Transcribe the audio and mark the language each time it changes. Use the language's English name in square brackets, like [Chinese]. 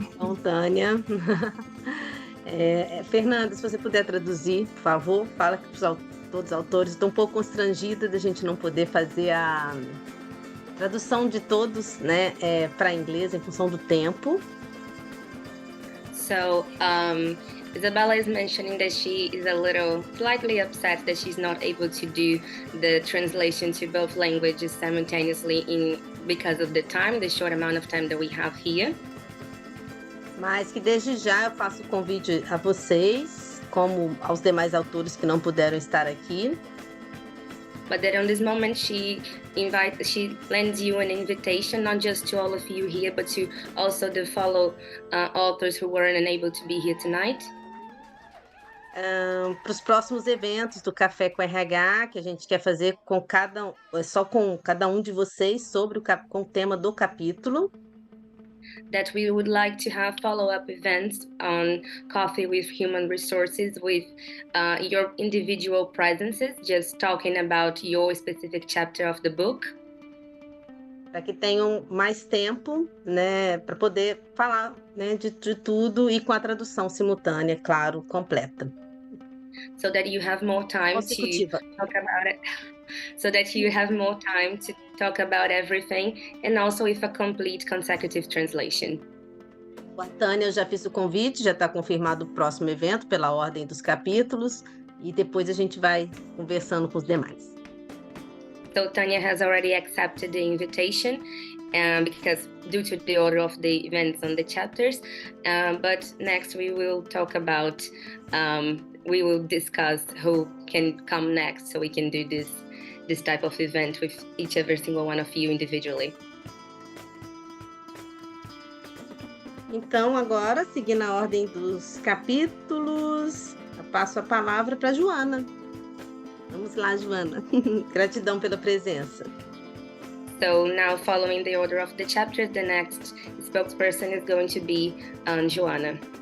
[Portuguese] Bom, Tânia. Fernanda, se você puder traduzir, por favor, fala que todos os autores estão um pouco constrangidos de a gente não poder fazer a tradução de todos, né, para inglês em função do tempo. [English] So, Isabella is mentioning that she is a little slightly upset that she's not able to do the translation to both languages simultaneously because of the short amount of time that we have here. [Portuguese] Mas que desde já eu faço o convite a vocês, como aos demais autores que não puderam estar aqui. [English] But that on this moment she lends you an invitation, not just to all of you here, but to also the fellow authors who weren't able to be here tonight. [Portuguese] para os próximos eventos do Café com RH, que a gente quer fazer com só com cada um de vocês sobre com o tema do capítulo. [English] That we would like to have follow-up events on Coffee with Human Resources with your individual presences, just talking about your specific chapter of the book. [Portuguese] Para que tenham mais tempo, né, para poder falar, né, de tudo e com a tradução simultânea, claro, completa. [English] So that you have more time to talk about it. So that you have more time to talk about everything, and also with a complete consecutive translation. [Portuguese] A Tânia, eu já fiz o convite, já está confirmado o próximo evento pela ordem dos capítulos, e depois a gente vai conversando com os demais. [English] So Tanya has already accepted the invitation because due to the order of the events on the chapters. But next we will talk about, we will discuss who can come next so we can do this type of event with every single one of you individually. [Portuguese] Então, agora, seguindo a ordem dos capítulos, eu passo a palavra para a Joana. Vamos lá, Joana. Gratidão pela presença. [English] So now, following the order of the chapters, the next spokesperson is going to be Joana.